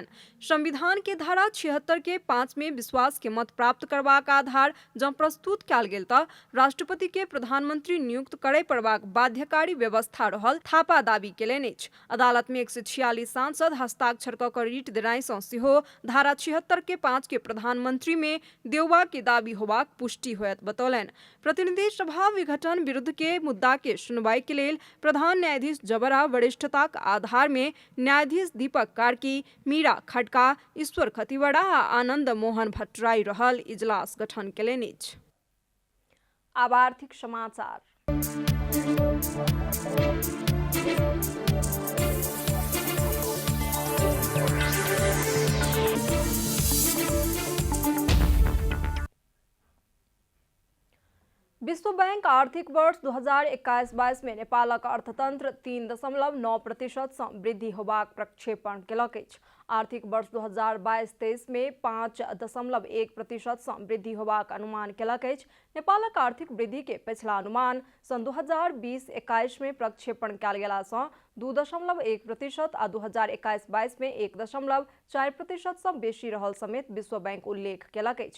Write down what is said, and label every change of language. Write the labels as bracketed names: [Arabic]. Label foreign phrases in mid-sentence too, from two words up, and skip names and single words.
[Maithili] संविधान के धारा 76 के 5 में विश्वास के मत प्राप्त करबाक आधार जँ प्रस्तुत कयल गेल तऽ राष्ट्रपति के प्रधानमंत्री नियुक्त करय पड़बाक बाध्यकारी व्यवस्था रहल थापा दावी केलनि अछि। अदालत में 146 सांसद हस्ताक्षर कऽ कऽ रीट देनाई सँ सेहो धारा 76 के 5 के प्रधानमंत्री में देउवा के दावी होबाक पुष्टि होयत बतौलनि। प्रतिनिधि सभा विघटन विरुद्ध के मुद्दा के सुनवाई के लेल प्रधान न्यायाधीश जबरा वरिष्ठताक आधार में न्यायाधीश दीपक कार्की, मीरा खड़का, ईश्वर खतिवड़ा आ आनंद मोहन भट्टराय रहल इजलास गठन केलनि अछि। आब आर्थिक समाचार। विश्व बैंक आर्थिक वर्ष 2021-22 में नेपालक अर्थतंत्र 3.9% सँ वृद्धि होबाक प्रक्षेपण केलक अछि। आर्थिक वर्ष 2022-23 में 5.1% सँ वृद्धि होबाक अनुमान केलक अछि। नेपालक आर्थिक वृद्धि के पिछला अनुमान सन 2020-21 में प्रक्षेपण कयल गेला सँ 2.1% आ 2021-22 में 1.4% सँ बेसी रहल समेत विश्व बैंक उल्लेख केलक अछि।